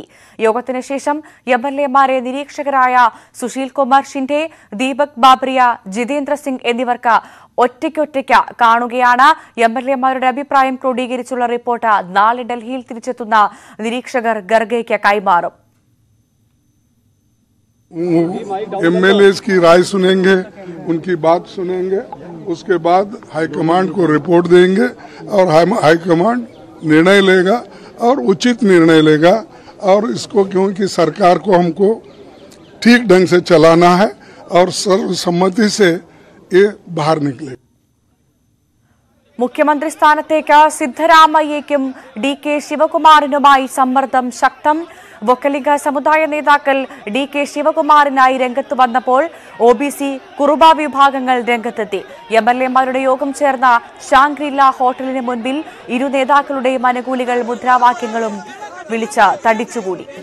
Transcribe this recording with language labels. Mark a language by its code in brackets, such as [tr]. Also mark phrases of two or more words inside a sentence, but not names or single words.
[ml] യോഗത്തിന് ശേഷം MLA-മാരെ നിരീക്ഷകരായ സുശീൽ കുമാർ ഷിൻഡെ, ദീപക് ബാബറിയ, ജിതേന്ദ്ര സിംഗ് എന്നിവർക്ക് ഒറ്റയ്ക്കൊറ്റയ്ക്ക് കാണുകയാണ്. MLA-മാരുടെ അഭിപ്രായം ക്രോഡീകരിച്ചുള്ള റിപ്പോർട്ട് നാളെ ഡൽഹിയിൽ തിരിച്ചെത്തുന്ന നിരീക്ഷകർ ഖർഗെയ്ക്ക് കൈമാറും. [hi] MLAs की राय सुनेंगे, उनकी बात सुनेंगे, उसके बाद हाईकमांड को रिपोर्ट देंगे और हाईकमांड निर्णय लेगा और उचित निर्णय लेगा। और इसको क्योंकि सरकार को हमको ठीक ढंग से चलाना है और सर्वसम्मति से ये बाहर निकले. [ml] മുഖ്യമന്ത്രി സ്ഥാനത്തേക്ക് സിദ്ധരാമയ്യയ്ക്കും DK ശിവകുമാറിനുമായി സമ്മർദ്ദം ശക്തം. വൊക്കലിംഗ സമുദായ നേതാക്കൾ DK ശിവകുമാറിനായി രംഗത്ത് വന്നപ്പോൾ OBC കുറുബ വിഭാഗങ്ങൾ രംഗത്തെത്തി. MLA-മാരുടെ യോഗം ചേർന്ന ഷാങ്ഗ്രില ഹോട്ടലിന് മുൻപിൽ ഇരു നേതാക്കളുടെയും അനുകൂലികൾ മുദ്രാവാക്യങ്ങളും വിളിച്ച് തടിച്ചുകൂടി.